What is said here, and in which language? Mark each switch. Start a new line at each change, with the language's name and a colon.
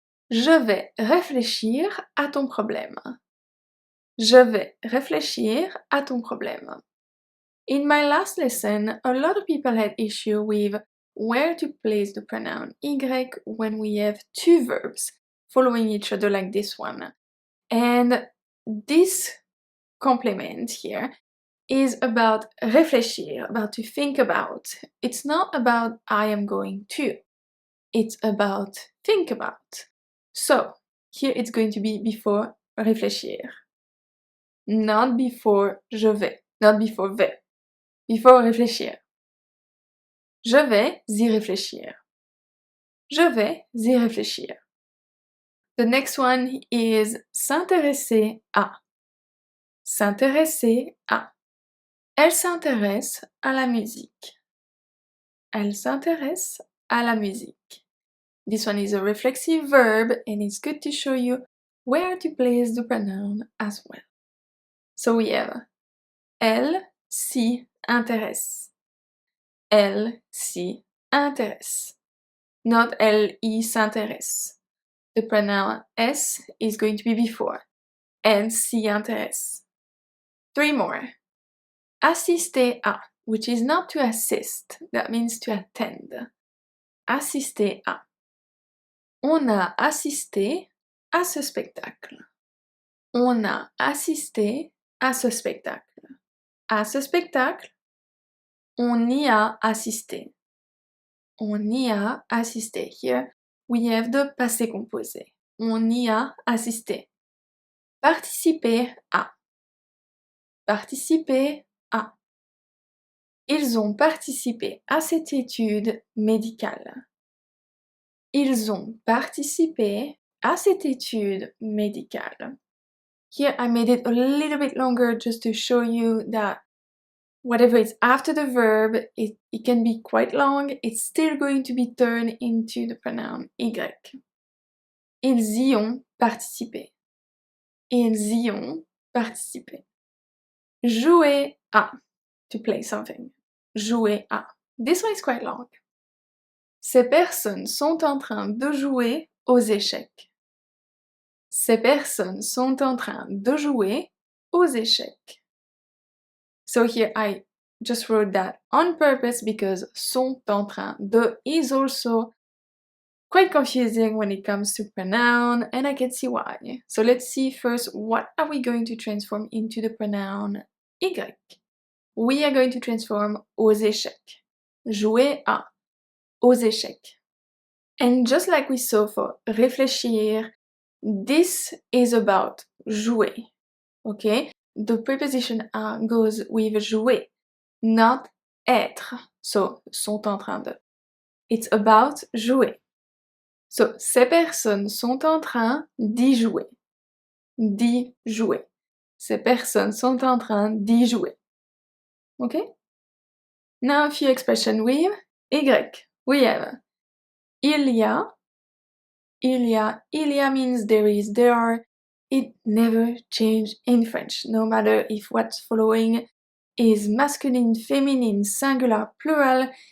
French: Je vais réfléchir à ton problème. Je vais réfléchir à ton problème.
English: In my last lesson, a lot of people had issue with where to place the pronoun y when we have two verbs following each other like this one. And this complement here is about réfléchir, about to think about. It's not about I am going to. It's about think about. So here it's going to be before réfléchir. Not before
French: je vais.
English: Not before vais. Before réfléchir.
French: Je vais y réfléchir. Je vais y réfléchir.
English: The next one is
French: s'intéresser à. S'intéresser à. Elle s'intéresse à la musique. Elle s'intéresse à la musique.
English: This one is a reflexive verb and it's good to show you where to place the pronoun as well. So we have
French: elle s'y intéresse. Elle s'y intéresse.
English: Not
French: elle y s'intéresse.
English: The pronoun s is going to be before.
French: Elle s'y intéresse.
English: 3 more.
French: Assister à,
English: which is not to assist, that means to attend.
French: Assister à. On a assisté à ce spectacle. On a assisté à ce spectacle. À ce spectacle, on y a assisté. On y a assisté.
English: Here we have the passé composé.
French: On y a assisté. Participer à. Participer à. Ils ont participé à cette étude médicale. Ils ont participé à cette étude médicale.
English: Here I made it a little bit longer just to show you that whatever is after the verb, it can be quite long. It's still going to be turned into the pronoun y.
French: Ils y ont participé. Ils y ont participé. Jouer à.
English: To play something. Jouer à. This one is quite long.
French: Ces personnes sont en train de jouer aux échecs. Ces personnes sont en train de jouer aux échecs.
English: So here I just wrote that on purpose because
French: sont en train de
English: is also quite confusing when it comes to pronoun, and I can see why. So let's see first what are we going to transform into the pronoun y. We are going to transform
French: aux échecs. Jouer à. Aux échecs.
English: And just like we saw for réfléchir, this is about jouer. Okay? The preposition à goes with jouer, not être. So,
French: sont en train de.
English: It's about jouer. So,
French: ces personnes sont en train d'y jouer. D'y jouer. Ces personnes sont en train d'y jouer.
English: Okay? Now a few expressions with y. We have
French: il y a. Il y a
English: means there is, there are. It never changes in French, no matter if what's following is masculine, feminine, singular, plural.